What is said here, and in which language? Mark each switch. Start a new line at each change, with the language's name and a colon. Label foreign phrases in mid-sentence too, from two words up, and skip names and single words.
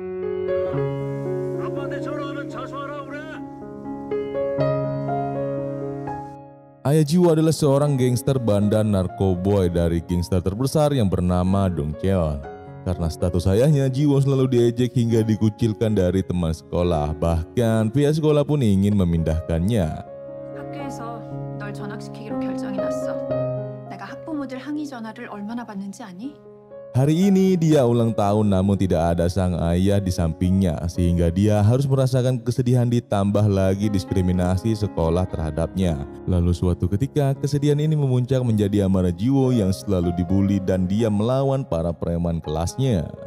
Indonesian: Ayah Ji-woo adalah seorang gangster bandar narkoboy dari gangster terbesar yang bernama Dong Cheon. Karena status ayahnya, Ji-woo selalu diejek hingga dikucilkan dari teman sekolah. Bahkan pihak sekolah pun ingin memindahkannya.
Korean: 널 전학시키기로 결정이 났어. 내가 학부모들 항의 전화를 얼마나 받는지 아니?
Indonesian: Hari ini dia ulang tahun namun tidak ada sang ayah di sampingnya sehingga dia harus merasakan kesedihan ditambah lagi diskriminasi sekolah terhadapnya. Lalu suatu ketika kesedihan ini memuncak menjadi amarah Ji-woo yang selalu dibully dan dia melawan para preman kelasnya.